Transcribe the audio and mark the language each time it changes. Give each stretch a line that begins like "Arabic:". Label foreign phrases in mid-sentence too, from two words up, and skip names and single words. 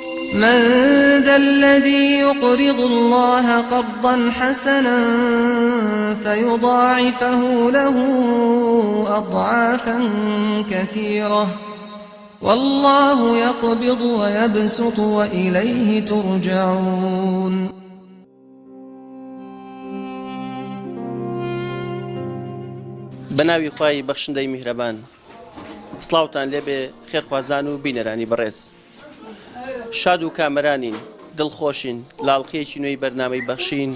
Arabic: من ذا الذي يقرض الله قرضا حسنا فيضاعفه له أضعافا كثيرة والله يقبض ويبسط وإليه ترجعون.
Central Kurdish: بناوی خوای بەخشندەی میهرەبان، سڵاوتان لێبێ خێرخوازان و بینەرانی بەڕێز. شاد و کامەرانین، دڵخۆشین، لاڵقەیەکی نوێی بەرنامەی بەخشین.